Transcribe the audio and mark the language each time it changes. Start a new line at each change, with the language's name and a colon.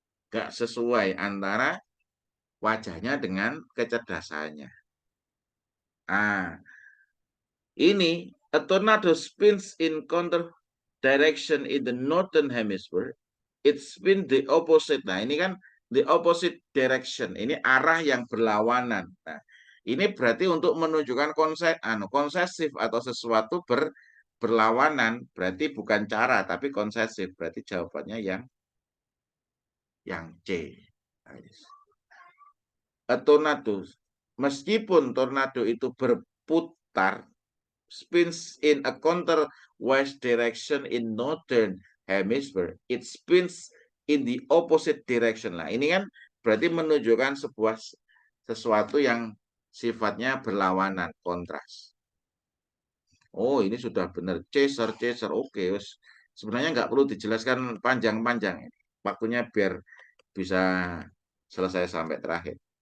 Indonesian: Gak sesuai antara wajahnya dengan kecerdasannya. Ini
English: a tornado spins in counter direction in the northern hemisphere. It spins the opposite.
Indonesian: Nah, ini kan
English: the opposite direction.
Indonesian: Ini arah yang berlawanan. Nah, ini berarti untuk menunjukkan konsesif atau sesuatu berlawanan. Berarti bukan cara, tapi konsesif. Berarti jawabannya yang C.
English: A tornado.
Indonesian: Meskipun tornado itu berputar,
English: spins in a counterwise direction in northern hemisphere, it spins in the opposite direction.
Indonesian: Nah, ini kan berarti menunjukkan sesuatu yang sifatnya berlawanan, kontras. Oh, ini sudah benar. Chaser. Oke, sebenarnya nggak perlu dijelaskan panjang-panjang. Waktunya biar bisa selesai sampai terakhir.